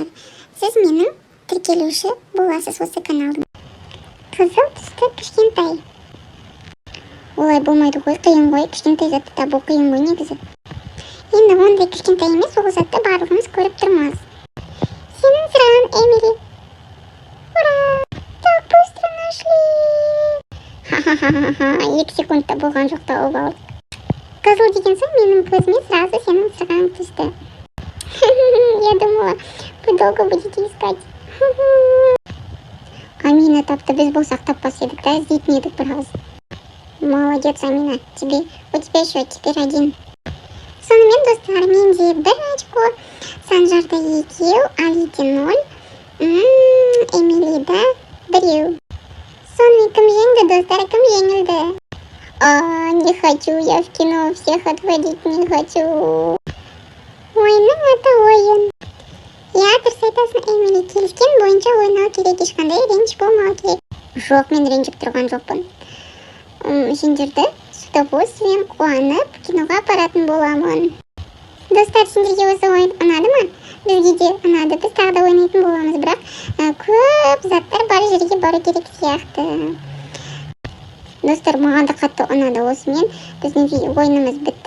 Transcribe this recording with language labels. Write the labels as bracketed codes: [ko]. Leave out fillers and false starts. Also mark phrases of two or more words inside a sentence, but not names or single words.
[kk] Сіз менің тіркелуші боласыз осы каналдың. Қызыл түсті кішкентай. Олай болмайды ғой, қиын ғой, кішкентай затты табу қиын ғой негізі. Енді ондай кішкентай емес, ол затты барлығымыз көріп тұрмыз. Сенің сұрағың, Эмили. Ура! [ru] Так быстро нашли! [kk] Ха-ха-ха-ха, 2 секундта болған жоқ тауып алдық. Қызыл деген соң менің көзіме сразу сенің сұрағың түсті. [ru] Я думала, вы долго будете искать. [kk] Амина тапты, біз болсақ таппас едік, да, іздейтін едік біраз. [ru] Молодец, Амина. У тебя еще теперь 1. [kk] Сонымен, достар, менде 1 очко. Санжарда 2, Алиде 0. Эмилида 1. Сонымен кім жеңді, достар, кім жеңілді? [ru] Не хочу, я в кино всех отводить не хочу. [kk] Ойынның аты ойын. Я дұрыс айтасың, Эмили, келіскен бойынша ойнау керек, ешқандай ренж болмау керек. Жоқ, мен ренжіп тұрған жоқпын. Сендерді [ru] с удовольствием [kk] қуанып киноға апаратын боламын. Достар, сендерге осы ойын ұнады ма? Бізге де ұнады, біз тағы да ойнайтын боламыз, бірақ көп заттар бар жерге бару керек сияқты. Достар, маған да қатты ұнады осымен. Біздің ойынымыз бітті.